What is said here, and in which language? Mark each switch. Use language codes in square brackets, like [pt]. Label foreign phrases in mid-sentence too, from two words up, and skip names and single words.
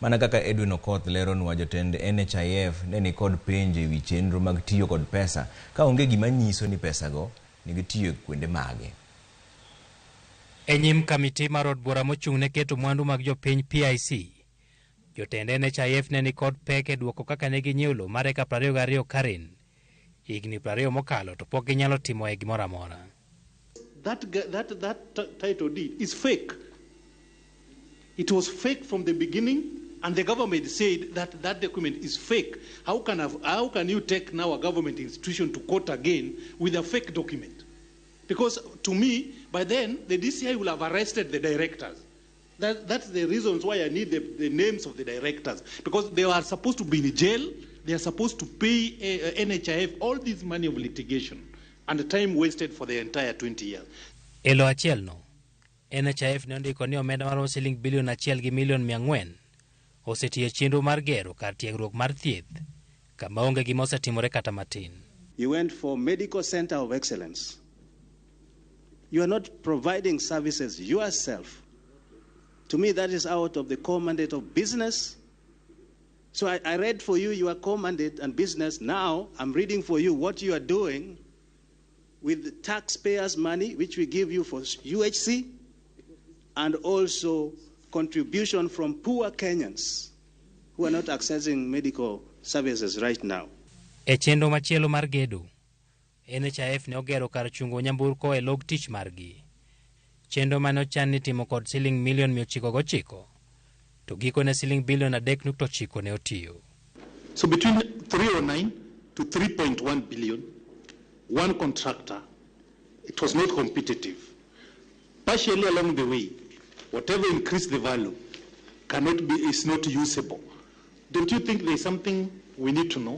[luo] Mana kaka Edwin Okoth lero nwa jotend NHIF ne ni kod penje wi chenro mag tiyo kod pesa ka onge gima nyiso ni pesa go nigi tiyo kuonde mage. Enyim kamiti mar od bura mochung' ne keto mwandu mag jopiny PIC, jotend NHIF ne ni kod pek e duoko kaka ne ginyiewo lowo mar eka 22 Karen higni 20 mokalo to pok ginyalo timo e gimoro amora. [en] That title deed is fake. It was fake from the beginning, and the government said that that document is fake. How can you take now a government institution to court again with a fake document? Because to me, by then, the DCI will have arrested the directors. That's the reasons why I need the names of the directors. Because they are supposed to be in jail, they are supposed to pay NHIF all this money of litigation and the time wasted for the entire 20 years. [luo] Elo achiel no, NHIF ne ondiko ni omenda mar siling bilion 1 gi milion 400 osetiyo chenro mar gero kar tiegruok mar thieth kama onge gima osetimore kata matin. [en] You went for medical center of excellence. You are not providing services yourself. To me, that is out of the core mandate of business. So I read for you your core mandate and business. Now I'm reading for you what you are doing with taxpayers' money, which we give you for UHC, and also contribution from poor Kenyans who are not accessing medical services right now. [luo] E chenro machielo mar gedo, NHIF ne ogero kar chungo nyamburko e log tich margi. Chenro mane ochan ni timo kod siling milion 909 to gikone siling bilion 3.9 ne otiyo. [en] So between 309 to 3.1 billion, one contractor, it was not competitive. Partially along the way, whatever increased the value is not usable. Don't you think there's something we need to know?